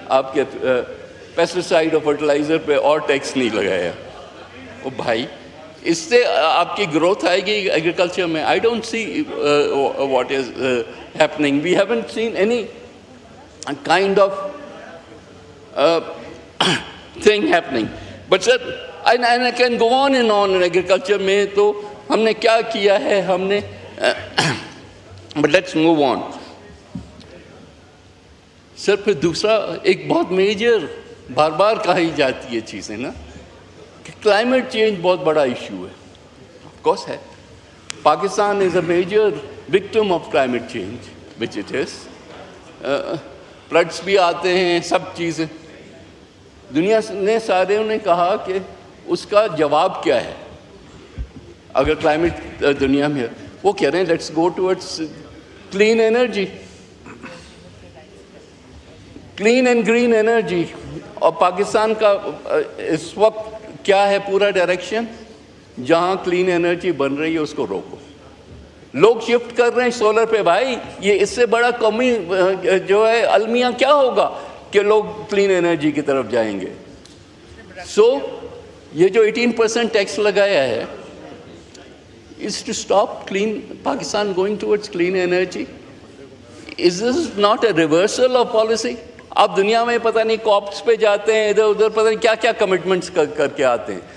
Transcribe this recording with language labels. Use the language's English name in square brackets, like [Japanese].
[Urdu] آپ کے پیسٹیسائڈ اور فرٹیلائزر پہ اور ٹیکس نہیں لگایا. او بھائی, اس سے آپ کی گروتھ آئے گی ایگریکلچر میں. [English] I don't see what is happening. We haven't seen any kind of thing happening. But sir, and I can go on and on in agriculture [Urdu] میں تو ہم نے [English] کیا کیا ہے ہم نے but let's move on. [Urdu] سر پھر دوسرا ایک بہت میجر بار بار کہی جاتی ہے چیزیں نا کہ کلائمیٹ چینج بہت بڑا ایشو ہے. آف کورس ہے. [English] Pakistan is a major victim of climate change which it is. [Urdu] Floods بھی آتے ہیں, سب چیزیں. دنیا نے سارے نے کہا کہ اس کا جواب کیا ہے اگر کلائمیٹ دنیا میں. وہ کہہ رہے ہیں [English] Let's go towards clean energy, clean and green energy. [Urdu] اور پاکستان کا اس وقت کیا ہے پورا ڈائریکشن, جہاں کلین انرجی بن رہی ہے اس کو روکو. لوگ شفٹ کر رہے ہیں سولر پہ. بھائی یہ اس سے بڑا قومی جو ہے المیہ کیا ہوگا کہ لوگ کلین انرجی کی طرف جائیں گے. سو یہ جو 18% ٹیکس لگایا ہے [English] is to stop clean Pakistan going towards clean energy. Is this not a reversal of policy? [Urdu] آپ دنیا میں پتہ نہیں کاپس پہ جاتے ہیں, ادھر ادھر پتہ نہیں کیا کیا کمٹمنٹس کر کے آتے ہیں.